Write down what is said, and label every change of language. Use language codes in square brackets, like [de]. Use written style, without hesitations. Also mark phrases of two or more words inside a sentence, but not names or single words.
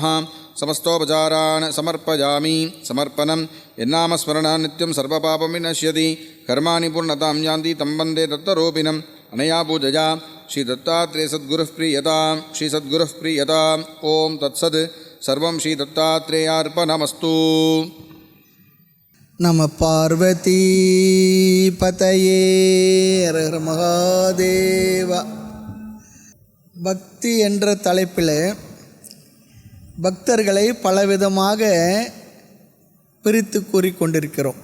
[sa] समस्तोपचारान् समर्पयामि। समर्पणं यन्नामस्मरणान् नित्यं सर्वपापविनश्यति कर्माणि पूर्णतां यान्ति तं वन्दे दत्तरूपिणम्। अनया पूजया श्रीदत्तात्रेयसद्गुरुः प्रीयतां श्रीसद्गुरुः प्रीयताम्। ॐ तत्सत् सर्वं श्रीदत्तात्रेयार्पणमस्तु। नम पार्वती पतये हर महादेवा. [ta] பக்தி என்ற தலைப்பில் பக்தர்களை பலவிதமாக பிரித்து கூறிக்கொண்டிருக்கிறோம்.